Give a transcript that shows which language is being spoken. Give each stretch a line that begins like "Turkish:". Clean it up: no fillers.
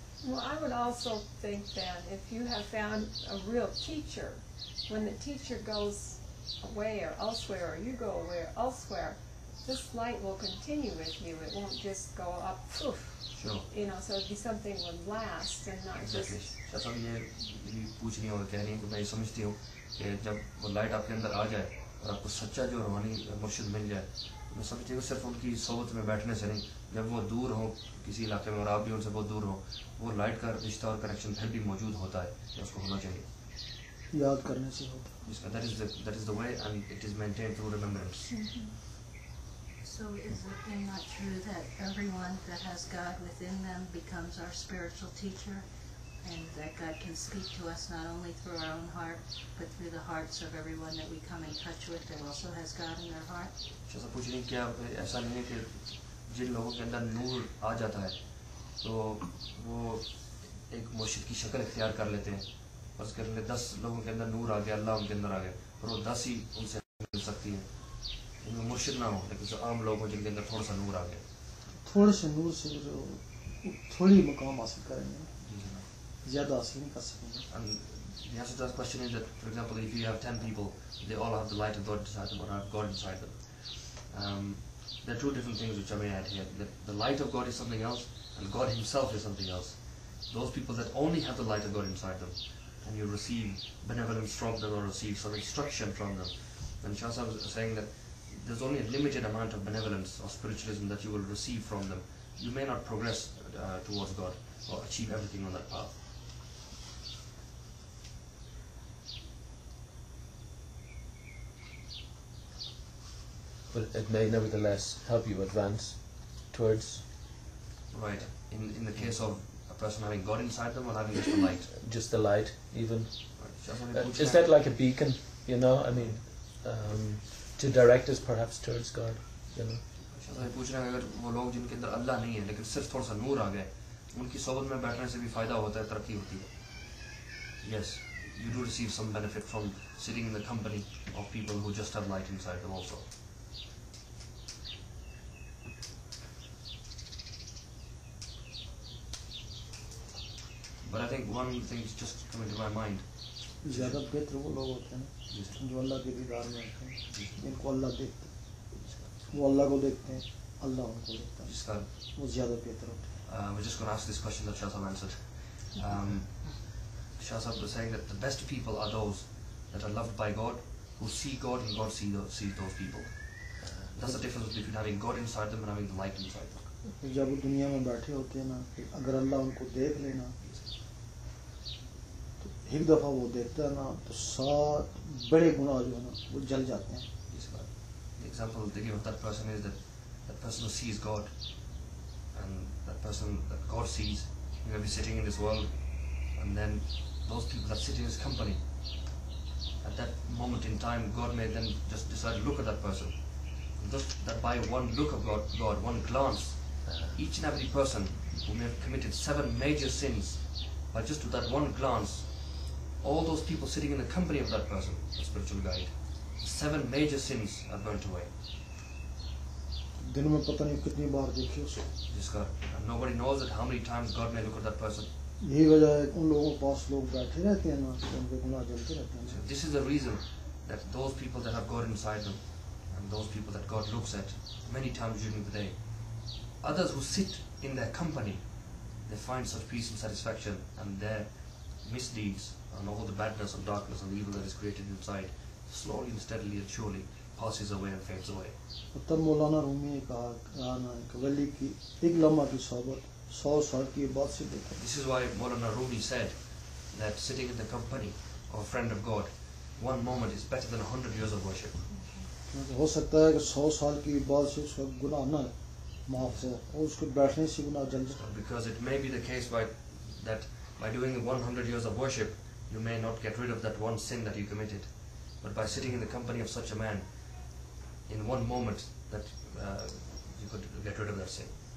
English: Well, I would also think that if you have found a real teacher, when the teacher goes away or elsewhere, or you go away or elsewhere, this light will continue with you. It won't just go up, poof. Sure. You know, so it'd be something that would last and not exactly. just.
Hindi: जैसा ये पूछ रही हूँ और कह रही हूँ कि मैं ये समझती हूँ कि जब वो लाइट आपके अंदर आ जाए और आपको सच्चा जो रूहानी मुर्शिद मिल जाए, मैं समझती हूँ सिर्फ उनकी सोबत में बैठने से नहीं, जब वो दूर हो किसी इलाके में और आप भी उनसे बहुत दूर हो, वो लाइट का रिश्ता और कनेक्शन फिर भी मौजूद होता है, या उसको होना चाहिए, याद करने से होता है।
English: That is the way, and it is maintained through remembrance. So is it then not true that everyone that has God within them becomes our spiritual teacher, and that God can speak to us not only through our own heart, but through the hearts of everyone that we come in touch with that also has God in their heart?
Hindi: जैसा पूछ रही क्या ऐसा नहीं है कि जिन लोगों के अंदर नूर आ जाता है तो वो एक मुर्शिद की शक्ल इख्तियार कर लेते हैं, बस कर ले 10 लोगों के अंदर नूर आ गया, अल्लाह उनके अंदर आ गया, पर वो 10 ही उनसे मिल सकती हैं, इनमें मुर्शिद ना हो, लेकिन जो आम लोग हो जिनके अंदर थोड़ा सा नूर आ गया, थोड़े से नूर से जो थोड़ी मकाम हासिल करेंगे, ज़्यादा हासिल नहीं कर सकेंगे।
English: And the answer to that question is that, for example, if you have 10 people, they all have the light of God inside them or have God inside them. There are two different things which I may add here. The light of God is something else, and God Himself is something else. Those people that only have the light of God inside them, and you receive benevolence from them or receive some instruction from them, then Shah Sahib is saying that there's only a limited amount of benevolence or spiritualism that you will receive from them. You may not progress towards God or achieve everything on that path. But it may nevertheless help you advance towards. Right. In the case of a person having God inside them or having just the light. Just the light, even. Right. Is that like a beacon? You know, I mean, to direct us perhaps towards God. You know.
Hindi: पूछ रहे हैं अगर वो लोग जिनके अंदर अल्लाह नहीं है लेकिन सिर्फ थोड़ा सा नूर आ गए, उनकी सोबत में बैठने से भी फायदा होता है, तरक्की होती है.
English: Yes, you do receive some benefit from sitting in the company of people who just have light inside them also. But I think one thing is just coming to my mind.
Hindi: ज़्यादा बेहतर वो लोग होते हैं जो अल्लाह के दीदार में होते हैं, जिनको अल्लाह देखते हैं, वो अल्लाह को देखते हैं, अल्लाह उनको देखता है, वो ज़्यादा बेहतर होते हैं.
English: We're just going to ask this question that Shah Sahib answered. Shah Sahib was saying that the best people are those that are loved by God, who see God and God sees those people. That's the difference between having God inside them and having the light inside them.
Hindi: जब वो दुनिया में बैठे होते हैं ना, अगर अल्लाह उनको देख लेना, तो एक दफ़ा वो देखता है ना, तो सात बड़े गुनाह जो है ना, वो जल जाते हैं.
English: The example they give of that person is that person who sees God, and that person that God sees, he may be sitting in this world, and then those people that sit in his company, at that moment in time, God may then just decide to look at that person. Just that by one look of God, one glance, each and every person who may have committed 7 major sins, by just with that one glance, all those people sitting in the company of that person, the spiritual guide, 7 major sins are burnt away.
Hindi: दिन में पता नहीं कितनी बार देखी उसको.
English: And nobody knows that how many times God may look at that person.
Hindi: यही वजह है उन लोगों के पास लोग बैठे रहते हैं ना, उनके गुनाह जलते रहते हैं.
English: So this is the reason that those people that have God inside them, and those people that God looks at many times during the day, others who sit in their company, they find such peace and satisfaction, and their misdeeds and all the badness and darkness and evil that is created inside slowly and steadily and surely passes away and fades away.
Hindi: तब मौलाना रूमी ने कहा ना कि वली की एक लम्हा की सोबत 100 साल की इबादत से बेहतर.
English: This is why Maulana Rumi said that sitting in the company of a friend of God, one moment is better than 100 years of worship.
Hindi: हो सकता है कि 100 साल की इबादत से उसका गुनाह ना माफ हो और उसके बैठने से गुनाह जल जाए.
English: Because it may be the case that by doing 100 years of worship, you may not get rid of that one sin that you committed. But by sitting in the company of such a man, in one moment, that you could get rid of that sin.